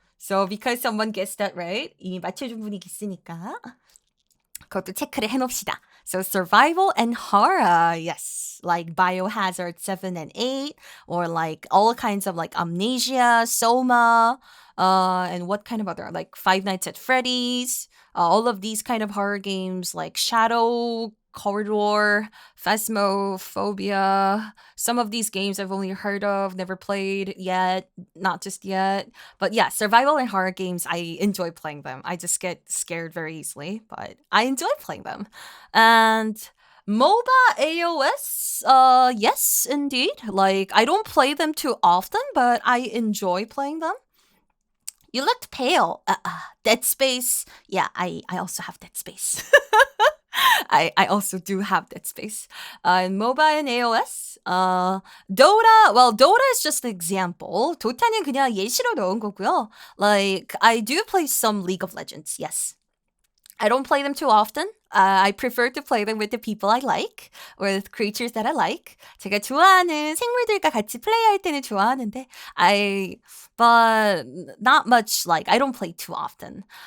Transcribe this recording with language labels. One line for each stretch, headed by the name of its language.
English: So because someone guessed that right,
Korean: 이미 맞춰준 분이 있으니까 그것도 체크를 해놓읍시다.
English: So survival and horror, yes, like Biohazard 7 and 8, or like all kinds of like Amnesia, Soma, and what kind of other, like Five Nights at Freddy's, all of these kind of horror games like Shadow Corridor, Phasmophobia. Some of these games I've only heard of, never played yet, not just yet. But yeah, survival and horror games, I enjoy playing them. I just get scared very easily, but I enjoy playing them. And MOBA AOS, yes, indeed. Like, I don't play them too often, but I enjoy playing them. You looked pale. Dead Space. Yeah, I also have Dead Space. I also do have Dead Space. MOBA and AOS. Dota. Well, Dota is just an example.
Korean: 도타는 그냥 예시로 넣은 거고요.
English: Like, I do play some League of Legends, yes. I don't play them too often. I prefer to play them with the people I like, or with creatures that I like.
Korean: 제가 좋아하는 생물들과 같이 플레이할 때는 좋아하는데,
English: but not much, like, I don't play too often.